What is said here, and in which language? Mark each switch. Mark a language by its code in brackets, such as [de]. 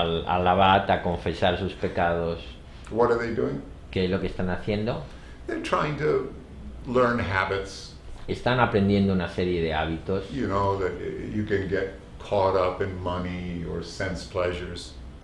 [es] Al abad a confesar sus pecados. [en] What are they doing? [es] ¿Qué es lo que están haciendo? [en] They're trying to learn habits, [es] Están aprendiendo una serie de hábitos [en] you know, that you can get caught up in money or sense pleasures.